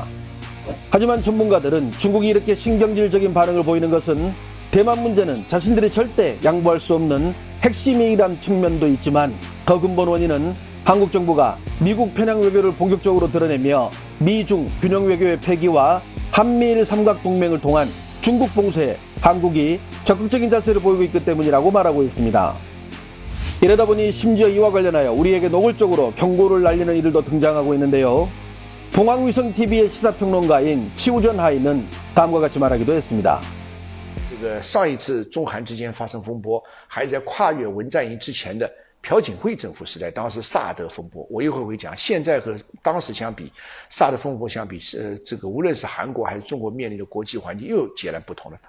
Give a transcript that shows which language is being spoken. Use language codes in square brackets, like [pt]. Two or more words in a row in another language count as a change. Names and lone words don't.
[ko] 하지만 전문가들은 중국이 이렇게 신경질적인 반응을 보이는 것은 대만 문제는 자신들이 절대 양보할 수 없는 핵심이란 측면도 있지만, 더 근본 원인은 한국 정부가 미국 편향 외교를 본격적으로 드러내며 미중 균형 외교의 폐기와 한미일 삼각동맹을 통한 중국 봉쇄에 한국이 적극적인 자세를 보이고 있기 때문이라고 말하고 있습니다. 이러다 보니 심지어 이와 관련하여 우리에게 노골적으로 경고를 날리는 이들도 등장하고 있는데요. 봉황위성TV의 시사평론가인 치우전 하이는 다음과 같이 말하기도 했습니다. [zh] 上一次中韩之间发生风波，还是在跨越文在寅之前的朴槿惠政府时代，当时萨德风波。我一会儿会讲，现在和当时相比，萨德风波相比，这个无论是韩国还是中国面临的国际环境又截然不同了。